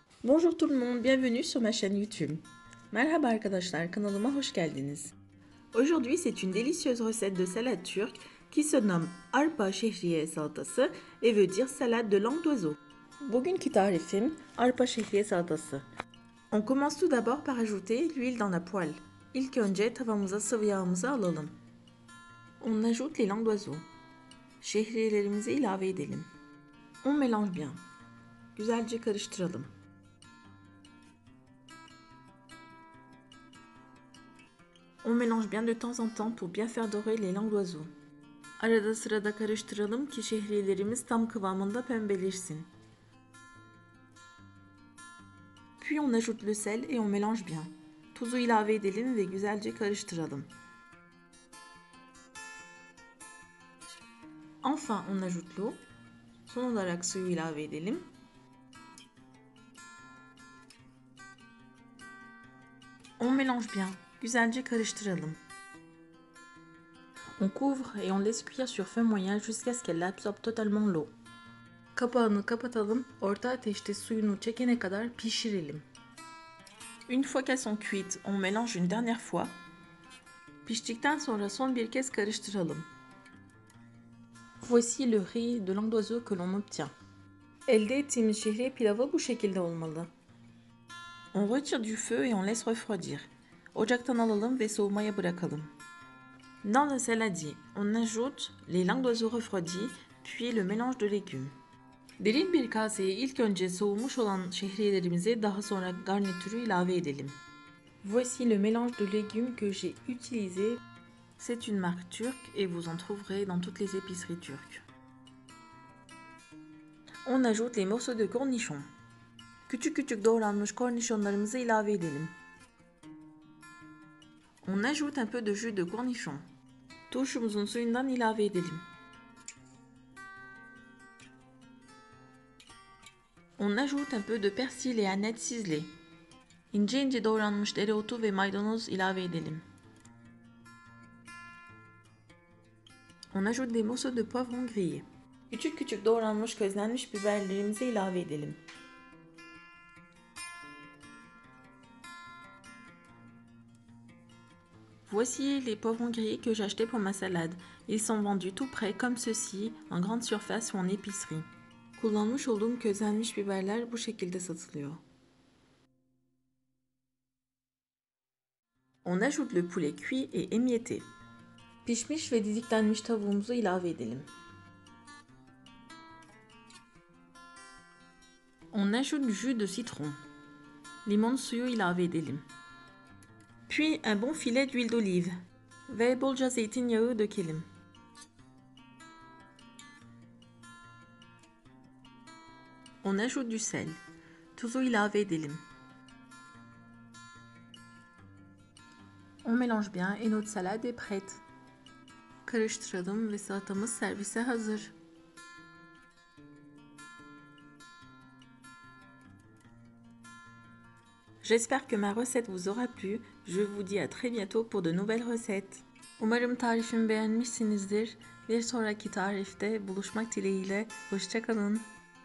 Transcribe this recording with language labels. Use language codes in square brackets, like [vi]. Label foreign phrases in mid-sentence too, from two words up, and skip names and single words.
[fr] Bonjour tout le monde, bienvenue sur ma chaîne YouTube. [tr] Merhaba arkadaşlar, kanalıma hoş geldiniz. [fr] Aujourd'hui, c'est une délicieuse recette de salade turque qui se nomme [tr] arpa şehriye salatası [fr] et veut dire salade de langue d'oiseau. [tr] Bugünkü tarifim arpa şehriye salatası. [fr] On commence tout d'abord par ajouter l'huile dans la poêle. [tr] İlk önce tavamıza sıvı yağımızı alalım. [fr] On ajoute les langues d'oiseau. [tr] Şehriyelerimizi ilave edelim. [fr] On mélange bien. [tr] Güzelce karıştıralım. [fr] On mélange bien de temps en temps pour bien faire dorer les langues d'oiseau. [tr] Arada sırada karıştıralım ki şehriyelerimiz tam kıvamında pembeleşsin. [fr] Puis on ajoute le sel et on mélange bien. [tr] Tuzu ilave edelim ve güzelce karıştıralım. [fr] Enfin on ajoute l'eau. [tr] Son olarak suyu ilave edelim. [fr] On mélange bien. [tr] Güzelce karıştıralım. [fr] On couvre et on laisse cuire sur feu moyen jusqu'à ce qu'elle absorbe totalement l'eau. [tr] Kapağını kapatalım, orta ateşte suyunu çekene kadar pişirelim. [fr] Une fois qu'elles sont cuites, on mélange une dernière fois. [tr] Piştikten sonra son bir kez karıştıralım. [fr] Voici le riz de langue d'oiseau que l'on obtient. [tr] Elde ettiğimiz şehriye pilavı bu şekilde olmalı. [fr] On retire du feu et on laisse refroidir. [tr] Ocaktan alalım ve soğumaya bırakalım. [fr] Dans le saladier, on ajoute les langues d'oiseau refroidies, puis le mélange de légumes. [tr] Derin bir kaseye ilk önce soğumuş olan şehriyelerimizi daha sonra garnitürü ilave edelim. [fr] Voici le mélange de légumes que j'ai utilisé. C'est une marque turque et vous en trouverez dans toutes les épiceries turques. On ajoute les morceaux de cornichon. [tr] Küçük küçük doğranmış kornişonlarımızı ilave edelim. [fr] On ajoute un peu de jus de cornichon. [tr] Turşumuzun suyundan ilave edelim. [fr] On ajoute un peu de persil et aneth ciselée. [tr] İnce ince doğranmış dereotu ve maydanoz ilave edelim. [fr] On ajoute des morceaux de poivron grillé. [tr] Küçük küçük doğranmış közlenmiş biberlerimizi ilave edelim. [fr] Voici les poivrons grillés que j'ai achetés pour ma salade. Ils sont vendus tout prêts comme ceci, en grande surface ou en épicerie. [tr] Kullanmış olduğum közlenmiş biberler bu şekilde satılıyor. [fr] On ajoute le poulet cuit et émietté. [tr] Pişmiş ve didiklenmiş tavuğumuzu ilave edelim. [fr] On ajoute du jus de citron. [tr] Limon suyu ilave edelim. [fr] Puis un bon filet d'huile d'olive [tr] ve bolca zeytinyağı dökelim. [fr] On ajoute du sel. [tr] Tuzu ilave edelim. [fr] On mélange bien et notre salade est prête. [tr] Karıştıralım ve salatamız servise hazır. [fr] J'espère que ma recette vous aura plu. Je vous dis à très bientôt pour de nouvelles recettes. [tr] Umarım tarifimi beğenmişsinizdir. Bir sonraki tarifte buluşmak dileğiyle. Hoşça kalın.